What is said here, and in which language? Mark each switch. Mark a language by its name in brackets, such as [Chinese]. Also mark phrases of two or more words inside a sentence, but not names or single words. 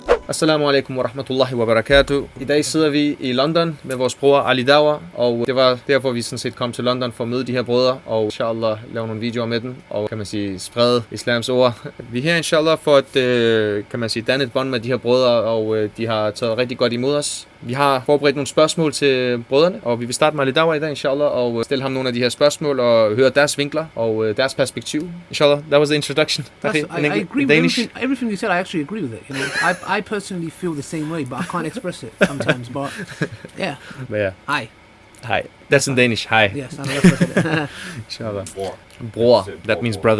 [Arabic] السلام عليكم ورحمة الله وبركاته. [Danish] I dag sidder vi i London med vores bror Ali Dawah, og det var derfor vi sådan set kom til London for at møde de her brødre, og inshallah lave nogle videoer med dem, og kan man sige sprede islams ord. Vi er her inshallah for at, kan man sige, danne et bånd med de her brødre, og de har taget rigtig godt imod os. Vi har forberedt nogle spørgsmål til brødrene, og vi vil starte med Ali Dawah i dag inshallah, og stille ham nogle af de her spørgsmål, og høre deres vinkler og deres perspektiv. [English] Inshallah, that was the introduction. I agree with everything you said. I actually agree with it. You know, I personally feel the same way, but I can't express it sometimes. But yeah. Hi. Hi. That's in Danish. Hi. Yes, I know. Inshallah. Bror. That means brother.